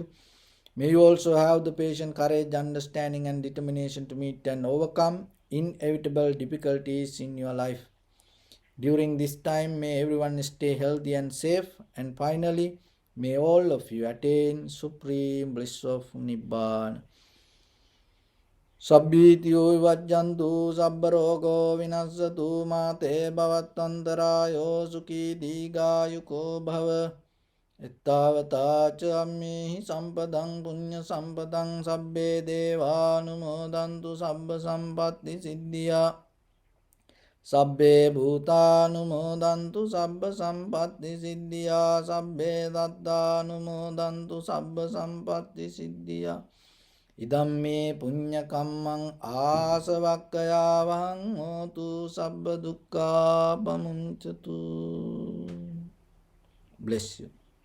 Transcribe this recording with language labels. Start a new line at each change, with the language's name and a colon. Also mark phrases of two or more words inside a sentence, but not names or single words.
English: May you also have the patience, courage, understanding and determination to meet and overcome inevitable difficulties in your life. During this time, may everyone stay healthy and safe. And finally, May all of you attain supreme bliss of Nibbana.
Pali: Sabbhitiyo vajjantu sabbarogo vinassatu mate bhavattantarayo sukhi digayuko bhava. Ittavata ammehi sampadang punya sampadang sabbe devanumodantu sabba sampatti siddhya. Sabbe bhutanumodantu sabba sampatti siddhya. Sabbe dattanumodantu sabba sampatti siddhya. Idamme punya kammang asavakkayavahang hotu sabba dukkha pamuncatu.
English: Bless you.